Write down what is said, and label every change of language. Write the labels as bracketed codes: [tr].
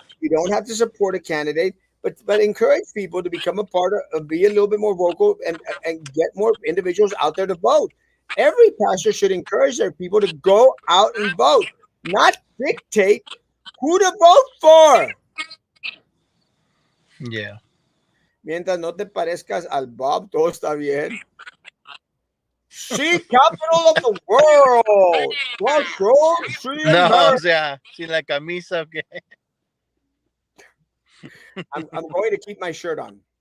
[en] You don't have to support a candidate, but encourage people to become a part of be a little bit more vocal and get more individuals out there to vote. Every pastor should encourage their people to go out and vote, not dictate who to vote for. yeah. [es] Mientras no te parezcas al Bob, todo está bien. [en] Sea capital of the world. Crossroads, free and No, her. [es] o sea, sin la camisa, okay. [en] I'm going to keep my shirt on.